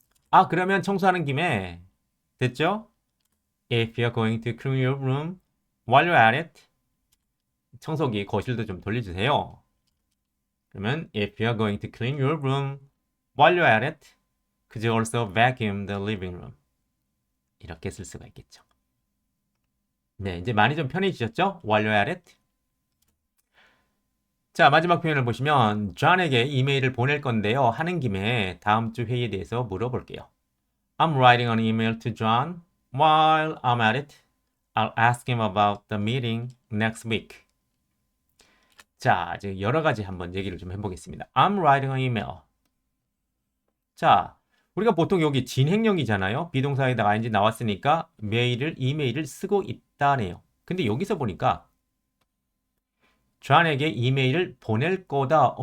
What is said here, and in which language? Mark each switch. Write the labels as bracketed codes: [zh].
[ko] 아, 그러면 청소하는 김에 됐죠? [en] If you're going to clean your room while you're at it. [ko] 청소기 거실도 좀 돌려주세요. 그러면 [en] if you're going to clean your room while you're at it, could you also vacuum the living room? [ko] 이렇게 쓸 수가 있겠죠. 네, 이제 많이 좀 편해지셨죠? [en] while you're at it. [ko] 자, 마지막 표현을 보시면 존에게 이메일을 보낼 건데요. 하는 김에 다음 주 회의에 대해서 물어볼게요. [en] I'm writing an email to John. While I'm at it, I'll ask him about the meeting next week. [ko] 자, 이제 여러 가지 한번 얘기를 좀 해보겠습니다. [en] I'm writing an email. [ko] 자, 우리가 보통 여기 진행형이잖아요. 비동사에다가 ing 나왔으니까 이메일을 쓰고 있다네요. 근데 여기서 보니까 존에게 이메일을 보낼 거다.